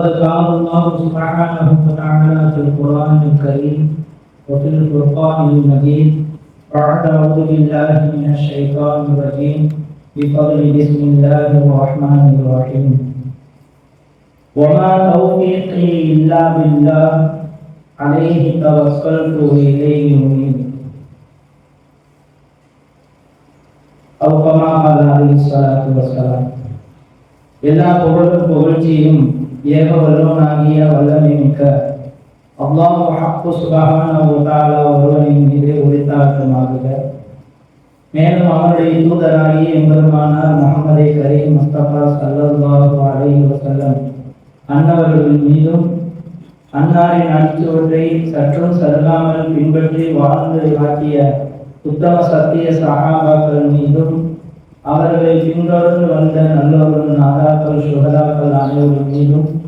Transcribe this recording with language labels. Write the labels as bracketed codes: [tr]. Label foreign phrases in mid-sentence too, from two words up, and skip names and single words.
[ar] قال الله سبحانه وتعالى في القرآن الكريم وفي الفرقان المجيد بعد أعوذ بالله من الشيطان الرجيم بفضل بسم الله الرحمن الرحيم وما توفيقي إلا بالله عليه توكلت وإليه أنيب أو كما قال عليه الصلاة والسلام [ta] எல்லா புகழும் புகழ்ச்சியும் ஏக வல்லவனாகிய வல்லமை மிக்க அல்லாஹ் ஹக்கு [ar] سبحانه وتعالى [ta] ஒருவனின் மீது உரித்தாட்டமாகுக. மேலும் அவருடைய தூதராகிய எம்பெருமானார் முஹம்மதே கரீம் முஸ்தபா [ar] صلى الله عليه وسلم [ta] அன்னவர்களின் மீதும் அன்னாரின் அடிச்சுவற்றை சற்றும் சருகாமல் பின்பற்றி வாழ்ந்து காட்டிய உத்தம சத்திய சஹாபாக்கள் மீதும் அவர்களை பின்தொடர்ந்து வந்த நல்லவர்கள் நாதாக்கள் சுகதாக்கள் அனைவர்கள் மீதும்